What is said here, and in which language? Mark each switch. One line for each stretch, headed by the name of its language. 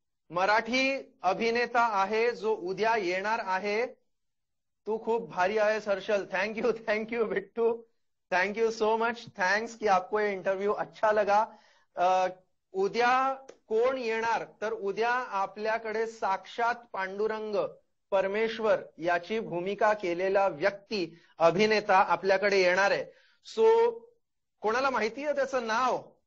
Marathi: मराठी अभिनेता आहे जो उद्या येणार आहे। तू खूप भारी आहेस Harshal.
English: Thank you Bittu, thank you so much. Thanks
Hindi: कि आपको ये इंटरव्यू अच्छा लगा।
Marathi: उद्या कोण येणार, तर उद्या आपल्याकडे साक्षात पांडुरंग परमेश्वर याची भूमिका केलेला व्यक्ती, अभिनेता आपल्याकडे येणार आहे। सो कोणाला माहिती आहे त्याचं नाव?